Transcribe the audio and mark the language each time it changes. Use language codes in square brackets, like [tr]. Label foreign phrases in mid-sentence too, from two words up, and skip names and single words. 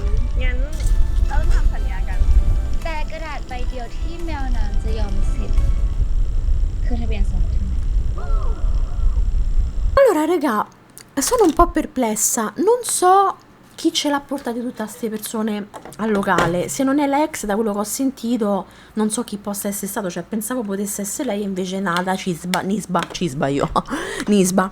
[th] งั้นเราต้องทำสัญญากัน แต่กระดาษใบเดียวที่แมวน้ำจะยอมเซ็นคือทะเบียนสมรส [it] Allora, raga, sono un po' perplessa. Non so chi ce l'ha portate tutte queste persone al locale. Se non è l'ex, da quello che ho sentito, non so chi possa essere stato. Cioè, pensavo potesse essere lei, invece è nata Nisba.